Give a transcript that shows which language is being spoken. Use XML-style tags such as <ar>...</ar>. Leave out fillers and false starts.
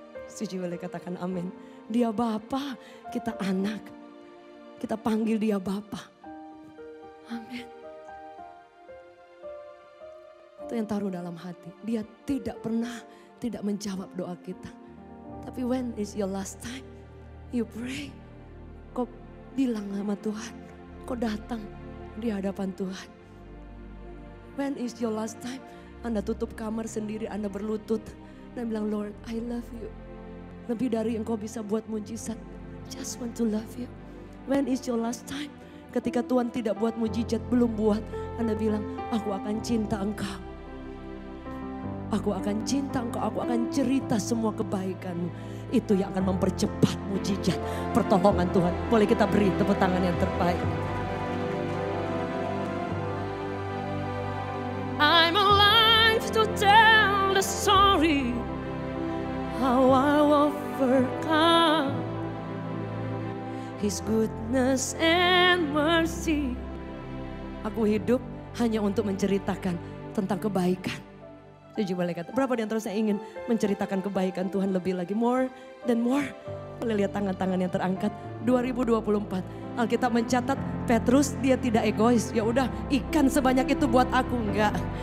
<id>Setuju boleh katakan amin. Dia Bapa, kita anak. Kita panggil dia Bapa. Amin. Itu yang taruh dalam hati. Dia tidak pernah tidak menjawab doa kita. Tapi</id> <en>when is your last time you pray?</en> <id>Kau bilang sama Tuhan. Kau datang di hadapan Tuhan.</id> <en>When is your last time</en> <id>Anda tutup kamar sendiri, Anda berlutut dan bilang,</id> <en>Lord, I love you.</en> <id>Lebih dari engkau bisa buat mujizat.</id> <en>Just want to love you. When is your last time</en> <id>ketika Tuhan tidak buat mujizat, belum buat, Anda bilang, aku akan cinta engkau. Aku akan cinta engkau, aku akan cerita semua kebaikanmu. Itu yang akan mempercepat mujizat pertolongan Tuhan. Boleh kita beri tepuk tangan yang terbaik.</id> <en>I'm alive to tell the story how I overcome His goodness and mercy.</en> <id>Aku hidup hanya untuk menceritakan tentang kebaikan. Setuju boleh kata. Berapa di antara saya ingin menceritakan kebaikan Tuhan lebih lagi. More dan more. Boleh lihat tangan-tangan yang terangkat. 2024. Alkitab mencatat Petrus dia tidak egois. Ya udah ikan sebanyak itu buat aku. Enggak.</id>